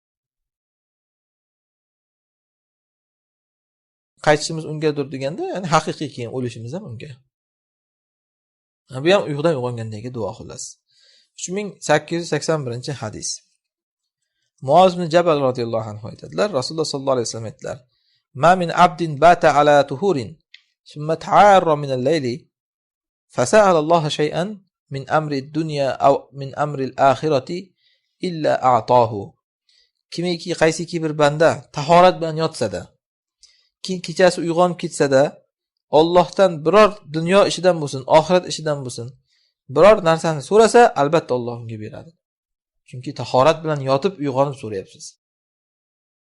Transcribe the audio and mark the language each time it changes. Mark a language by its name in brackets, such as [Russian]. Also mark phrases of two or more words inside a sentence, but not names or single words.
[Uzbek] Qaytishimiz ungadir deganda, ya'ni haqiqiy keyin o'lishimiz ham unga. Bu ham uyqudan uyg'ongandagi duo xullas. 3881-hadis. Muoz ibn Jabal [Arabic] رضي الله عنه [Uzbek] aytadilar, Rasululloh [Arabic] صلى الله عليه وسلم [Uzbek] aytdilar: [Arabic] "ما من عبد بات على طهور، ثم تعار من الليل، فسأل الله شيئا من أمر الدنيا أو من أمر الآخرة إلا أعطاه." [Uzbek] Kimiki qaysiki bir banda tahorat bilan yotsa-da, keyin kechasi uyg'onib ketsa-da, Allohdan biror dunyo ishidan bo'lsin, oxirat ishidan bo'lsin, biror narsani so'rasa, albatta Alloh unga beradi. Chunki tahorat bilan yotib uyg'onib so'rayapsiz.